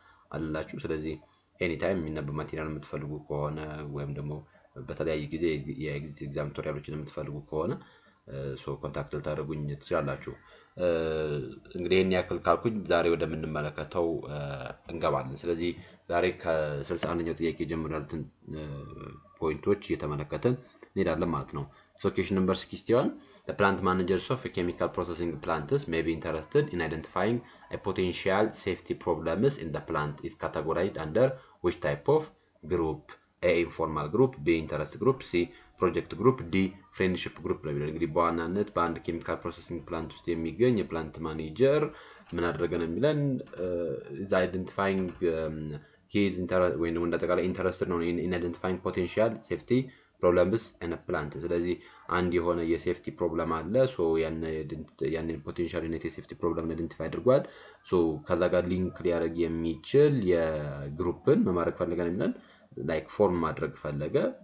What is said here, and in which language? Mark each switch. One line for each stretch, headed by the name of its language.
Amharic: አለላችሁ። ስለዚህ ኤኒታይም የሚነበብ ማቴሪያል የምትፈልጉ ከሆነ ወይም ደግሞ በተለያየ ጊዜ የኤግዚት ኤግዛም ቱቶሪያሎችን የምትፈልጉ ከሆነ ኮንታክት ልታደርጉኝ ትችላላችሁ። እንግዲህ ይሄን ያክል ካልኩኝ ዛሬ ወደምንመለከተው እንገባለን። ስለዚህ ዛሬ ከ61ኛው ጥያቄ ጀምሮ ያሉትን ፖይንቶች እየተመለከትን እንሄዳለን ማለት ነው።
English: Question number 61. The plant managers of a chemical processing plants may be interested in identifying a potential safety problems in the plant is categorized under which type of group? A. Informal group, B. Interest group, C. Project group, D. Friendship group
Amharic: ነው የሚለው። እንግዲህ በዋናነት በአንድ ኬሚካል ፕሮሰሲንግ ፕላንት ውስጥ የሚገኝ የፕላንት ማኔጀር ምን አደረገ ነው የሚለን አይደንቲፋይንግ ሂዝ ኢንተረስት ወይም ደግሞ እንደጠቃላይ ኢንተረስትድ ነው ኢን አይደንቲፋይንግ ፖቴንሻል ሴፍቲ ፕሮብለምስ ኢን ፕላንት። ስለዚህ አንድ የሆነ የሴፍቲ ፕሮብለም አለ። ያንን ፖቴንሻል ዩኒት የሴፍቲ ፕሮብለም አይደንቲፋይ አድርጓል። ከዛ ጋር ሊንክ ሊያደርግ የሚችል የግሩፕን መማረክ ፈለገ ነው የሚለን ላይክ ፎርም ማድረግ ፈለገ።